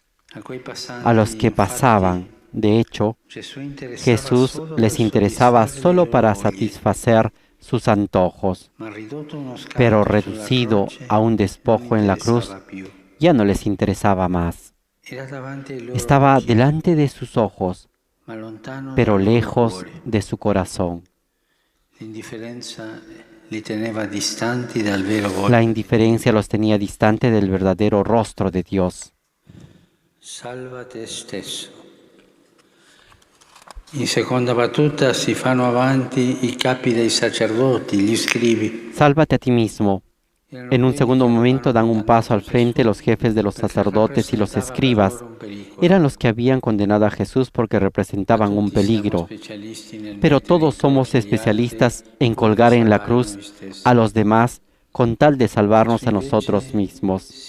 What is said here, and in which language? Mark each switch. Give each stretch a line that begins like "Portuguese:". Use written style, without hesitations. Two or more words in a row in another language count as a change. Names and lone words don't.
Spanish: A los que pasaban, de hecho, Jesús les interesaba solo para satisfacer sus antojos, pero reducido a un despojo en la cruz, ya no les interesaba más. Estaba delante de sus ojos, pero lejos de su corazón. La indiferencia los tenía distante del verdadero rostro de Dios.
Italian: Salvate stesso. In seconda battuta si fanno avanti i capi dei sacerdoti, gli scribi.
Spanish: Sálvate a ti mismo. En un segundo momento dan un paso al frente los jefes de los sacerdotes y los escribas. Eran los que habían condenado a Jesús porque representaban un peligro. Pero todos somos especialistas en colgar en la cruz a los demás con tal de salvarnos a nosotros mismos.